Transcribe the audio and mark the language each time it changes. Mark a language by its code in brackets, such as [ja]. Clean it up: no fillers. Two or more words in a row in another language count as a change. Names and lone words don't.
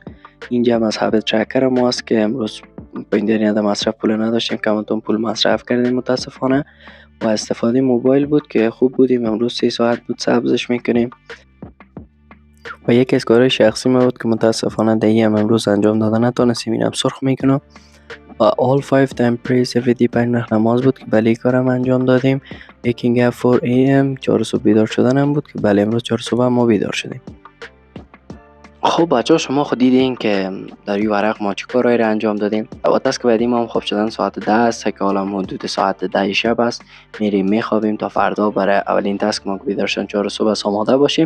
[fa] اینجا هم از [en] habit tracker [fa] ما است که امروز با این درینده مصرف پول نداشتیم، کمتون پول مصرف کردیم متاسفانه و استفاده موبایل بود که خوب بودیم. امروز 3 ساعت بود سبزش میکنیم و یکی از کارهای شخصی ما بود که متاسفانه دیگه هم امروز انجام داده نتونستیم. اینم سرخ میکنم و [en] all 5 time praise every day [fa] 5 وقت نماز بود که بله کارم انجام دادیم. [en] waking up 4 am [fa] 4 صبح بیدار شدن هم بود که بله امروز 4 صبح ما بیدار شدیم. خب بچه شما خود دیدین که در این ورق ما چه کارهایی را انجام دادیم و تاسک بعدی ما هم خواب شدن ساعت 10 است که حالا حدود ساعت 10 شب است. میریم میخوابیم تا فردا برای اولین تاسک ما که بیدار شدن 4 صبح است آماده باشیم.